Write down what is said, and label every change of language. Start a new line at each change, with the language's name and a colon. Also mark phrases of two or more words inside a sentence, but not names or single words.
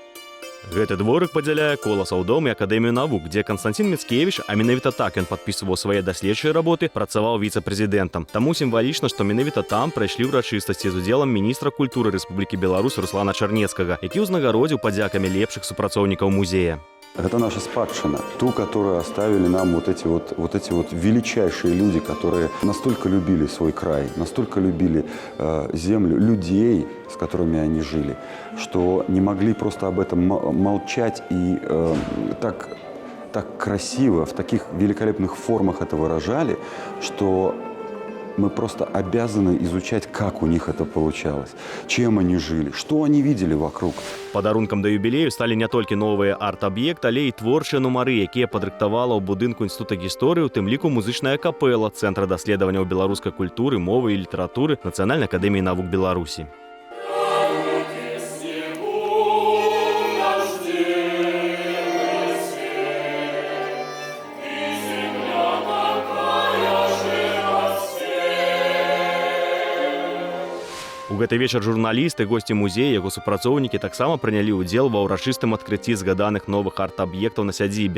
Belarusian: Гэты дворык падзяляе Коласаў дом і Акадэмію навук, дзе Канстантин Міцкевіч, а менавіта так ён падпісваў свае даследчыя работы, працаваў віцэ-прэзідэнтам. Таму сімвалічна, што менавіта там прайшлі ўрачыстасці з удзелам міністра культуры Рэспублікі Беларусь Руслана Чарнецкага, які ўзнагародзіў падзякамі лепшых супрацоўнікаў музея.
Russian: Это наша спадщина, ту, которую оставили нам вот эти величайшие люди, которые настолько любили свой край, настолько любили землю, людей, с которыми они жили, что не могли просто об этом молчать и так красиво, в таких великолепных формах это выражали, что мы просто обязаны изучать, как у них это получалось, чем они жили, что они видели вокруг.
Belarusian: Падарункам да юбілею сталі не толькі новыя арт-аб'екты, але і творчыя нумары, якія падрыхтавала ў будынку Інстытута гісторыі, у тым ліку музычная капэла Цэнтра даследаванняў беларускай культуры, мовы і літаратуры Нацыянальнай акадэміі навук Беларусі. У гэты вечар журналісты, госці музея, яго супрацоўнікі таксама прынялі ўдзел ва ўрачыстым адкрыцці згаданых новых арт-аб'ектаў на сядзібе.